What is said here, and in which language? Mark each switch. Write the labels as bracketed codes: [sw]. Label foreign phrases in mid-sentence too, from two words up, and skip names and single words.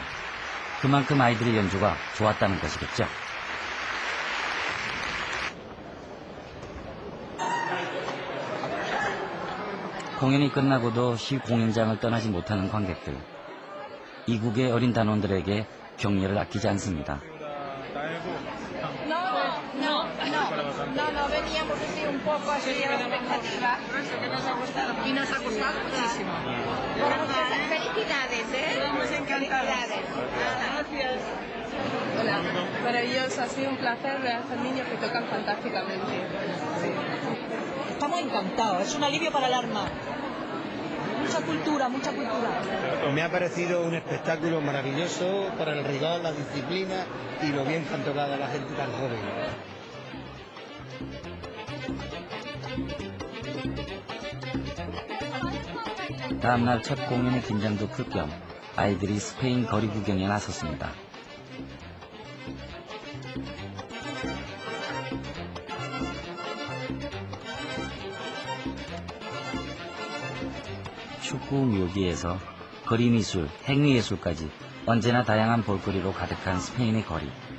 [ko] 그만큼 아이들의 연주가 좋았다는 것이겠죠. 공연이 끝나고도 시공연장을 떠나지 못하는 관객들. 이국의 어린 단원들에게 격려를 아끼지 않습니다. [es] No, veníamos así un poco así a la expectativa y nos ha gustado muchísimo. Felicidades, ¿eh? Estamos encantados. Gracias. Hola, maravilloso, ha sido un placer ver a estos niños que tocan fantásticamente. Sí. Estamos encantados, es un alivio para el alma. Mucha cultura, mucha cultura. Me ha parecido un espectáculo maravilloso por el rigor, la disciplina y lo bien que han tocado a la gente tan joven. [ko] 다음날 첫 공연의 긴장도 풀 겸 아이들이 스페인 거리 구경에 나섰습니다. 축구 묘기에서 거리 미술, 행위 예술까지 언제나 다양한 볼거리로 가득한 스페인의 거리.